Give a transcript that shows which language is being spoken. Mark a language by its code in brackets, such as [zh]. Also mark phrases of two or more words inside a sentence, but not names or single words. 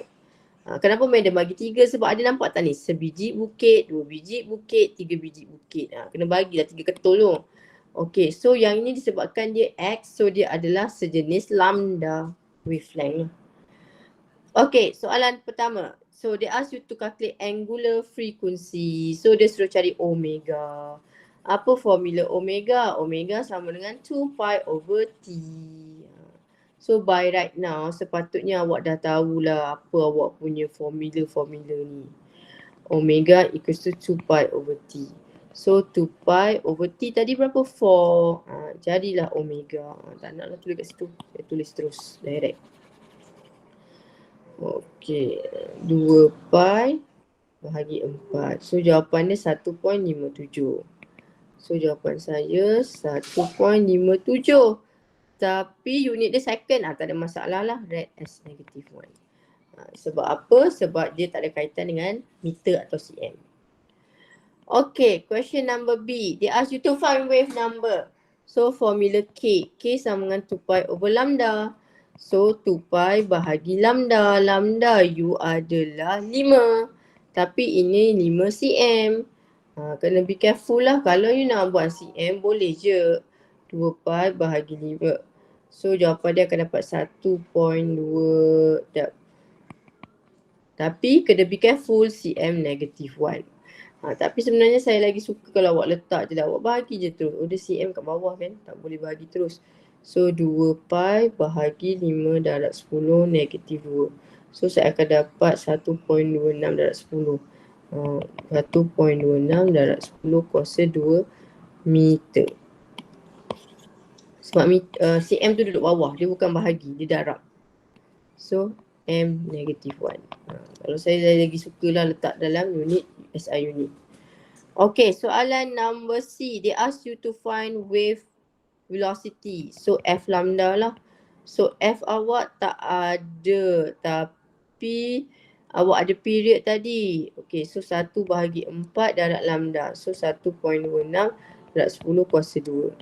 [ms] Kenapa madam bagi 3? Sebab ada nampak tak ni? Sebiji bukit, 2 biji bukit, 3 biji bukit. Kena bagilah 3 ketul tu. Okay, so yang ini disebabkan dia X, so dia adalah sejenis lambda wavelength. Okay, soalan pertama. [en] So they ask you to calculate angular frequency. [ms] So dia suruh cari omega. Apa formula omega? Omega sama dengan [en] 2 pi over T. [ms] So [en] by right now [ms] sepatutnya awak dah tahulah apa awak punya formula ni. [en] Omega equals to 2 pi over T. [ms] So [en] 2 pi over T [ms] tadi berapa? 4. Jadilah omega. Tak naklah tulis kat situ. Saya tulis terus direct. Okey. 2 pi bahagi 4. So jawapan dia 1.57. So jawapan saya 1.57. Tapi unit dia second, tak ada masalah lah. [en] Red as negative 1. [ms] Sebab apa? Sebab dia tak ada kaitan dengan meter atau cm. [en] Okay, question number B. They ask you to find wave number. [ms] So formula K. K sama dengan [en] 2 pi over lambda. [ms] So 2 pi bahagi lambda. Lambda U adalah 5. Tapi ini 5 cm. Kena [en] be careful [ms] lah. Kalau you nak buat cm, boleh je. 2 pi bahagi 5. So jawapan dia akan dapat 1.2. Tapi kena [en] be careful, cm negative 1. [ms] Tapi sebenarnya saya lagi suka kalau awak letak je lah. Awak bahagi je terus. Oh dia cm kat bawah kan. Tak boleh bahagi terus. So 2 pi bahagi 5 darab 10 negative 2. So saya akan dapat 1.26 darab 10. 1.26 darab 10 kuasa 2 meter. Sebab cm tu duduk bawah, dia bukan bahagi, dia darab. [en] So, m negative 1. [ms] Kalau saya lagi sukalah letak dalam unit SI unit. [en] Okay, soalan number C. They ask you to find wave velocity. [ms] So, F lambda lah. So, F awak tak ada, tapi awak ada period tadi. Okay, so 1 bahagi 4 darab lambda. So, 1.26 darab 10 kuasa 2.